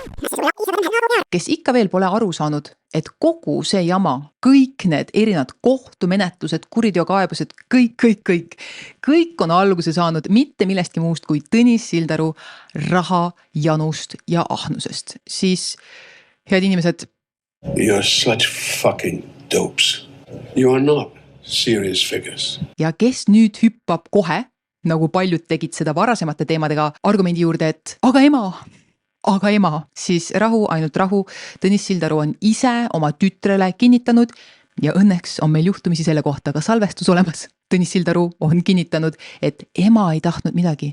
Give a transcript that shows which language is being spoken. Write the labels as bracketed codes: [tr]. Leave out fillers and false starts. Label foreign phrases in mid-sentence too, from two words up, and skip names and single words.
[et] Kes ikka veel pole aru saanud, et kogu see jama, kõik need erinevad kohtumenetlused, kuriteokaebused, kõik on alguse saanud mitte millestki muust kui Tõnis Sildaru raha, janust ja ahnusest. Siis, head inimesed, [en] You're such fucking dopes. You are not serious figures. [et] Ja kes nüüd hüppab kohe, nagu paljud tegid seda varasemate teemadega, argumendi juurde, et aga ema, siis rahu, ainult rahu. Tõnis Sildaru on ise oma tütrele kinnitanud ja õnneks on meil juhtumisi selle kohta ka salvestus olemas. Tõnis Sildaru on kinnitanud, et ema ei tahtnud midagi.